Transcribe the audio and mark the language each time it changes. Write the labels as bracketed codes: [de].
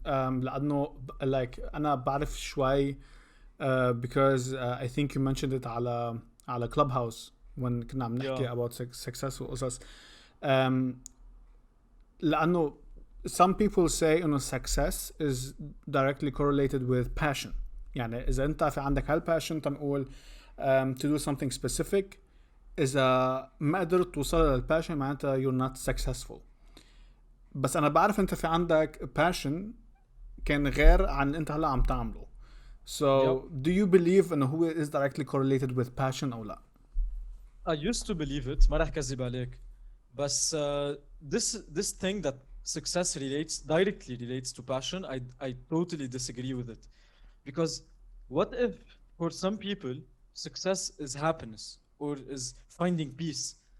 [ar] لأنه [en] like [ar] أنا بعرف شوي [en] because I think you mentioned it [ar] على [en] Clubhouse when [ar] كنا عم نحكي [en] about success [ar] وقصص. لأنه [en] some people say success is directly correlated with passion. [ar] يعني إذا أنت في عندك هالpassion تنقول [en] to do something specific, [ar] إذا ما قدرت توصل للpassion معناتها [en] you're not successful. [ar] بس أنا بعرف أنت في عندك passion كان غير عن أنت هلا عم تعمله. [en] So do you believe [ar] هو [en] is directly correlated with passion [ar] أو لا? [en] I used to believe it. [ar] ما رح كذب عليك. [en] But this thing that success directly relates to passion, I totally disagree with it. Because what if for some people success is happiness or is finding peace?